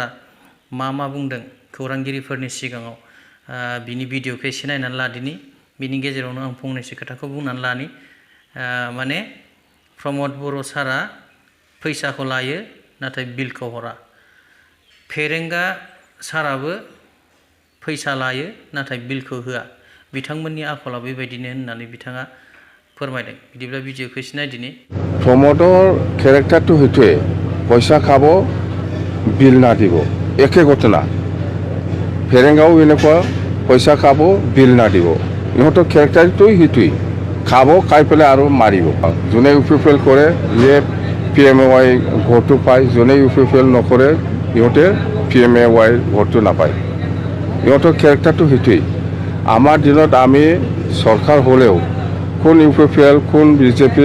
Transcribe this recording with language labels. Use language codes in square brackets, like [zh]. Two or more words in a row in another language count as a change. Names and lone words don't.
[brx] मा बुंदों खौरांगिरिफोरनि सिगाङाव बिनि भिडिअखौ एसे नायनानै लादिनि बिनि गेजेरावनो आं फंनैसो खोथाखौ बुंनानै लानि माने प्रमद बर' सारा फैसाखौ लायो नाथाय बिलखौ हरा पेरेंगा साराबो फैसा लायो नाथाय बिलखौ होआ बिथांमोननि आखला बेबायदिनो होननानै बिथाङा फोरमायदों बिदिब्ला भिडिअखौ एसे नायदिनि [as] प्रमोदर केरेक्टारটো সেইটোৱে পয়সা খাব বিল না দিব একে ঘটনা ফেৰেংগাও এনেকুৱা পয়সা খাব বিল না দিব ইহঁতৰ কেৰেক্টাৰটোই সেইটোৱেই খাব খাই পেলাই আৰু মাৰিব যোনে ইউপিপিএল কৰে যে PMAY ভোটটো পায় যোনে ইউপিপিএল নকৰে ইহঁতে PMAY ভোটটো নাপায় ইহঁতৰ কেৰেক্টাৰটো সেইটোৱেই আমাৰ দিনত আমি চৰকাৰ হ'লেও কোন ইউপিপিএল কোন বিজেপি